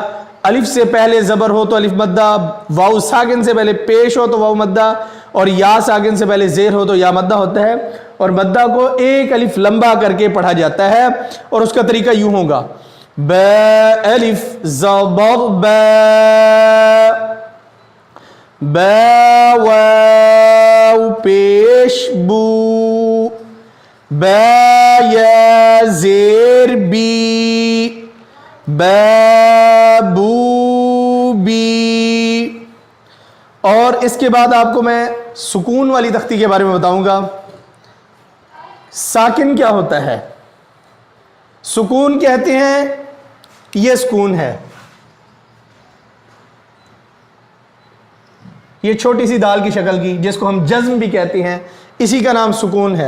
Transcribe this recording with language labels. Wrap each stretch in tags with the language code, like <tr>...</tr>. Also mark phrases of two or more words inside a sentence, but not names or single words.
<ur>الف سے پہلے زبر ہو تو الف مدہ، واو ساکن سے پہلے پیش ہو تو واو مدہ، اور یا ساکن سے پہلے زیر ہو تو یا مدہ ہوتا ہے. اور مدہ کو ایک الف لمبا کر کے پڑھا جاتا ہے اور اس کا طریقہ یوں ہوگا ب الف زبر ب، ب واو پیش بو، ب یا زیر بی، ب بو بی. اور اس کے بعد آپ کو میں سکون والی تختی کے بارے میں بتاؤں گا. ساکن کیا ہوتا ہے؟ سکون کہتے ہیں یہ سکون ہے، یہ چھوٹی سی دال کی شکل کی جس کو ہم جزم بھی کہتے ہیں، اسی کا نام سکون ہے.</ur>